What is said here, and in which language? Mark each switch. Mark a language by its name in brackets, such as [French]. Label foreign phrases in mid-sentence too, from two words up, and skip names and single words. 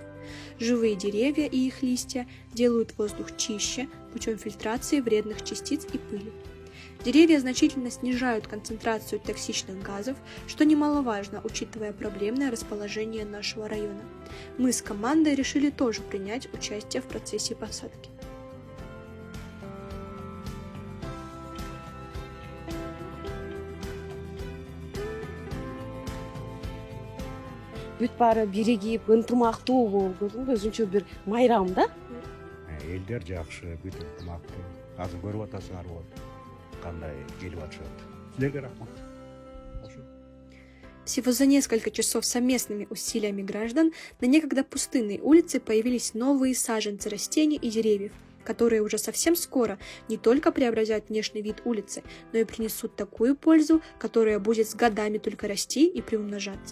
[Russian] Живые деревья и их листья делают воздух чище путем фильтрации вредных частиц и пыли. Деревья значительно снижают концентрацию токсичных газов, что немаловажно, учитывая проблемное расположение нашего района. Мы с командой решили тоже принять участие в процессе посадки. [Kyrgyz] Бүт бары бірегейіп, ынтымақтуу болуп, өзүнчө бир майрам да? Элдер жакшы, бүт ынтымактуу. Азыр көрүп атасыңар болот. Кандай келип атышат. Силерге рахмат. [Russian] Всего за несколько часов совместными усилиями граждан на некогда пустынной улице появились новые саженцы растений и деревьев, которые уже совсем скоро не только преобразят внешний вид улицы, но и принесут такую пользу, которая будет с годами только расти и приумножаться.